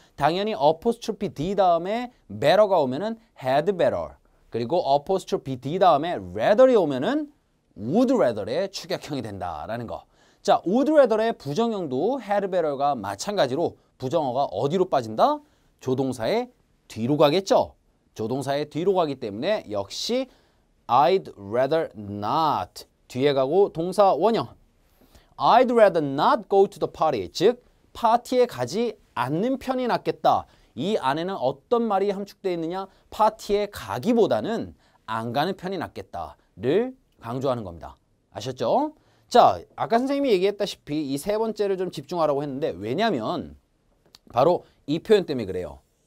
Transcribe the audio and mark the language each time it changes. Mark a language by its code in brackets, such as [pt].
[ko] 당연히 apostrophe d 다음에 better가 오면은 had better, 그리고 apostrophe d 다음에 rather이 오면은 would rather의 축약형이 된다라는 거. 자, would rather의 부정형도 had better가 마찬가지로 부정어가 어디로 빠진다? 조동사의 뒤로 가겠죠. 조동사의 뒤로 가기 때문에 역시 [en] I'd rather not [ko] 뒤에 가고 동사 원형. [en] I'd rather not go to the party. [ko] 즉 파티에 가지 않는 편이 낫겠다. 이 안에는 어떤 말이 함축되어 있느냐? 파티에 가기보다는 안 가는 편이 낫겠다를 강조하는 겁니다. 아셨죠? 자, 아까 선생님이 얘기했다시피 이 세 번째를 좀 집중하라고 했는데, 왜냐면 바로 이 표현 때문에 그래요.